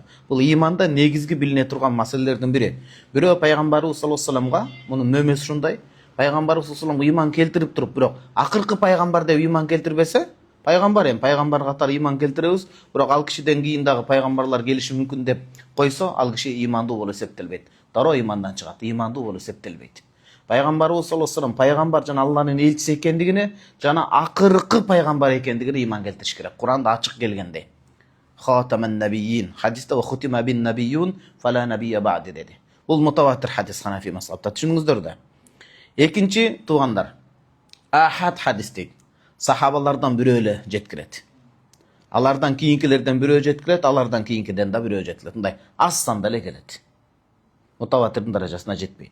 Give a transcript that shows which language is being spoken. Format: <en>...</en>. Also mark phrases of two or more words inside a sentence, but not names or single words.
<ky>Бул иманда негизги билине турган маселелердин бири. Бирөө пайгамбарыбыз</ky> <ar>صلى الله عليه وسلم,</ar> <ky>мунун мөмөсү ушундай, пайгамбарыбыз</ky> <ar>صلى الله عليه وسلم</ar> <ky>иман келтирип туруп, бирок акыркы пайгамбар деп иман келтирбесе, пайгамбар катары иман келтиребиз, бирок ал кишиден кийин дагы пайгамбарлар келиши мүмкүн деп койсо, ал киши имандуу болуп эсептелбейт. Дароо имандан чыгат, имандуу болуп эсептелбейт. Пайгамбарыбыз</ky> <ar>صلى الله عليه وسلم</ar> <ky>пайгамбар жана Алланын элчиси экендигине, жана акыркы пайгамбар экендигине иман келтириш керек. Куранда ачык келгендей.</ky> <ar>خاتم النبيين. Хадисте وختم بي النبيون فلا نبي بعدي деди.</ar> <ky>Бул мутаватир хадис Ханафи мазхабта. Түшүнүңүздөр да. Экинчи туугандар. Ахад хадис дейт. Сахабалардан бирөө эле жеткирет. Алардан кийинкилерден бирөө жеткирет, алардан кийинкиден да бирөө жеткирет. Мындай аз санда эле келет. Мутаватирдин даражасына жетпейт.</ky>